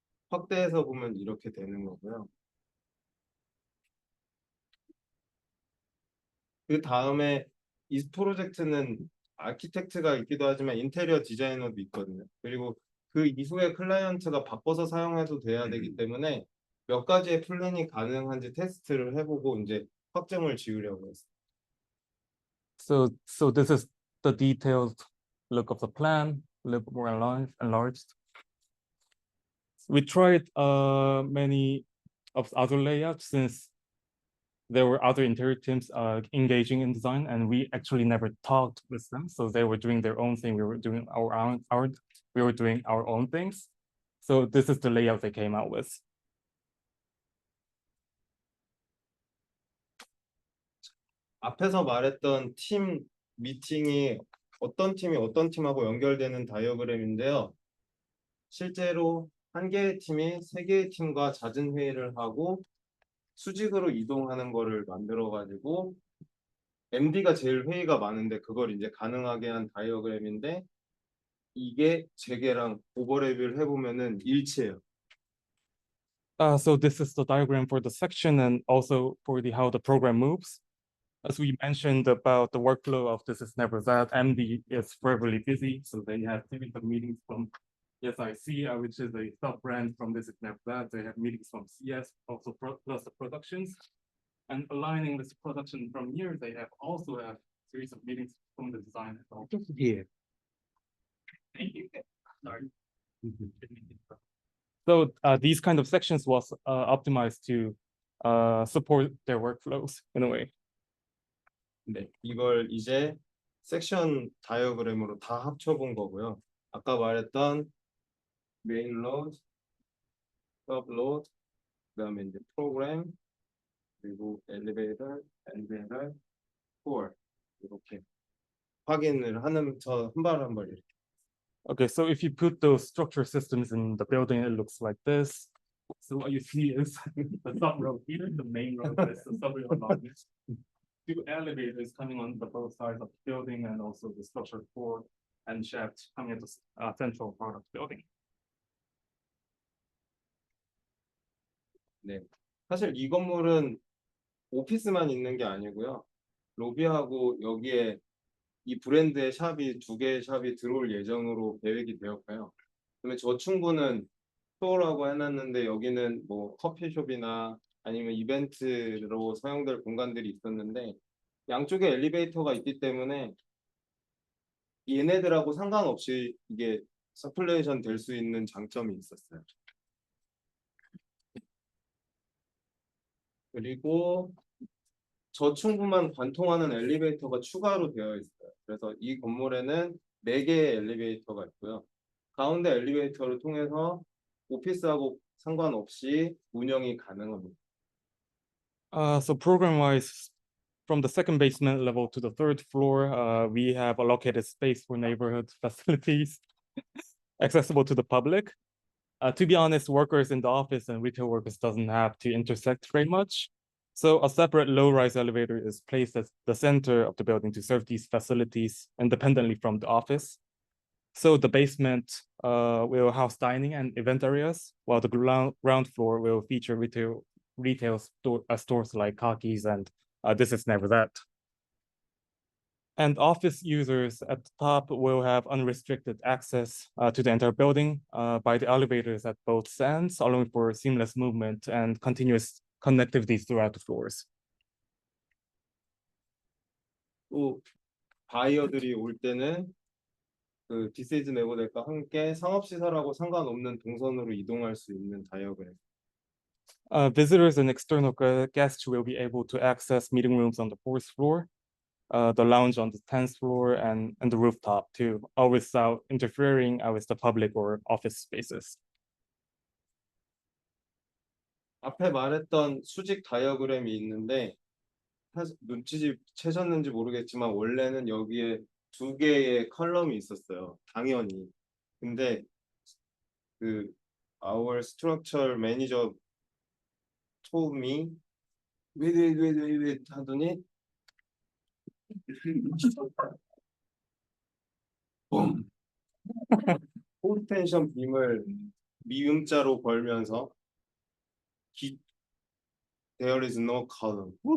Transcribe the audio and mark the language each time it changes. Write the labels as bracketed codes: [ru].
[ko] 확대해서 보면 이렇게 되는 거고요. 그 다음에 이 프로젝트는 아키텍트가 있기도 하지만 인테리어 디자이너도 있거든요. 그리고 그 이후에 클라이언트가 바꿔서 사용해도 돼야 되기 때문에 몇 가지의 플랜이 가능한지 테스트를 해보고 이제 확정을 지으려고 했어요. [en] So this is the detailed look of the plan, a little bit more enlarged. We tried many of other layouts since there were other interior teams engaging in design, and we actually never talked with them. So they were doing their own thing. We were doing our own things. So this is the layout they came out with. [ko] 앞에서 말했던 팀 미팅이 어떤 팀이 어떤 팀하고 연결되는 다이어그램인데요. 실제로 한 개의 팀이 세 개의 팀과 잦은 회의를 하고 수직으로 이동하는 거를 만들어가지고 MD가 제일 회의가 많은데 그걸 이제 가능하게 한 다이어그램인데 이게 재계랑 오버랩을 해보면은 일치해요. [en] So this is the diagram for the section and also for how the program moves. As we mentioned about the workflow of thisisneverthat, MD is foreverly busy, so they have technical meetings from SIC, which is a sub-brand from thisisneverthat. They have meetings from CS, also plus the productions. And aligning this production from here, they also have a series of meetings from the design as well. Here. Thank you. Sorry. So these kind of sections was optimized to support their workflows in a way. [ko] 네, 이걸 이제 섹션 다이어그램으로 다 합쳐본 거고요. 아까 말했던 메인 로드, 서브 로드, 그다음에 이제 프로그램, 그리고 엘리베이터, 폴 이렇게 확인을 하는 한 발 한 발 이렇게. [en] Okay, so if you put those structure systems in the building, it looks like this. So what you see is the sub road here, the main road is the sub road along this. Two elevators coming on the both sides of the building, and also the structure floor and shaft coming at the central part of the building. [ko] 네, 사실 이 건물은 오피스만 있는 게 아니고요. 로비하고 여기에 이 브랜드의 샵이 2개의 샵이 들어올 예정으로 계획이 되었고요. 그러면 저층부는 스토어라고 해놨는데 여기는 뭐 커피숍이나 아니면 이벤트로 사용될 공간들이 있었는데 양쪽에 엘리베이터가 있기 때문에 얘네들하고 상관없이 이게 서큘레이션 될 수 있는 장점이 있었어요. 그리고 저층부만 관통하는 엘리베이터가 추가로 되어 있어요. 그래서 이 건물에는 4개의 엘리베이터가 있고요. 가운데 엘리베이터를 통해서 오피스하고 상관없이 운영이 가능합니다. [en] So program-wise, from the second basement level to the third floor, we have allocated space for neighborhood facilities accessible to the public. To be honest, workers in the office and retail workers doesn't have to intersect very much. So a separate low-rise elevator is placed at the center of the building to serve these facilities independently from the office. So the basement will house dining and event areas, while the ground floor will feature retail stores like Kaki's and thisisneverthat. And office users at the top will have unrestricted access to the entire building by the elevators at both ends, allowing for seamless movement and continuous connectivity throughout the floors. [ko] 또 바이어들이 올 때는 그 디스이즈네버댓과 함께 상업시설하고 상관없는 동선으로 이동할 수 있는 다이어그램. [en] Visitors and external guests will be able to access meeting rooms on the 4th floor, the lounge on the 10th floor, and the rooftop too, all without interfering with the public or office spaces. [ko] 앞에 말했던 수직 다이어그램이 있는데 사실 눈치채셨는지 모르겠지만 원래는 여기에 2개의 컬럼이 있었어요. 당연히. 근데 그 [en] our structure manager told me wait [ko] 하더니 포텐션 빔을 미음자로 걸면서 [en] there is no column.